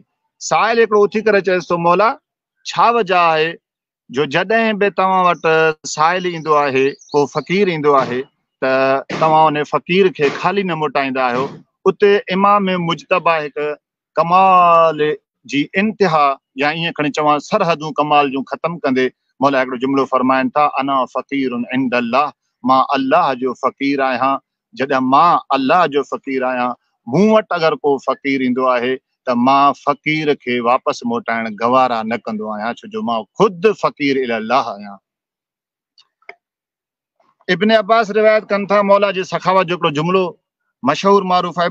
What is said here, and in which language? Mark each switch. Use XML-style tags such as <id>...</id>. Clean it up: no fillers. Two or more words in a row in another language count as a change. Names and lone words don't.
<sd>साहिल हिकिड़ो उथी करे चएसि थो, मौला छा वजह आहे जो जॾहिं बि तव्हां वटि साहिल ईंदो आहे, को फ़क़ीर ईंदो आहे, त तव्हां उन फ़क़ीर खे ख़ाली न मोटाईंदा आहियो। उते इमाम मुजतबा हिकु कमाल जी इंतिहा, या ईअं खणी चवां सरहदूं कमाल जूं ख़तमु कंदे मौला हिकिड़ो जुमिलो फरमाइनि था,</sd> <ar>أنا فقير عند الله,</ar> <sd>मां अल्लाह जो फ़क़ीर आहियां। जॾहिं मां अल्लाह जो फ़क़ीर आहियां, मूं वटि अगरि को फ़क़ीर ईंदो आहे त मां फ़क़ीर खे वापसि मोटाइण गवारा न कंदो आहियां, छो जो मां ख़ुदि फ़क़ीर इल्लाह आहियां। इब्न अब्बास रिवायत कनि था मौला जी सखावत जो हिकिड़ो जुमिलो मशहूर मारूफ़ आहे।</sd>